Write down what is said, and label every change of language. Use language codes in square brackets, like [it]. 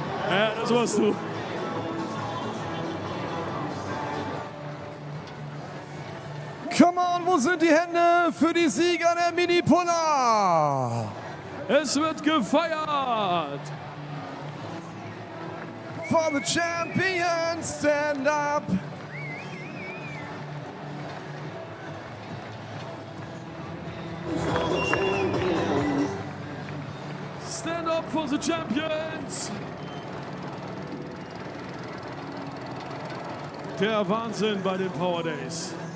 [de] Ja, das warst du. [en] Come on, [de] wo sind die Hände für die Sieger der Mini-Polar? Es wird gefeiert. [en] For the champions, stand up. Stand up for the champions. [de] Der Wahnsinn bei den Power Days.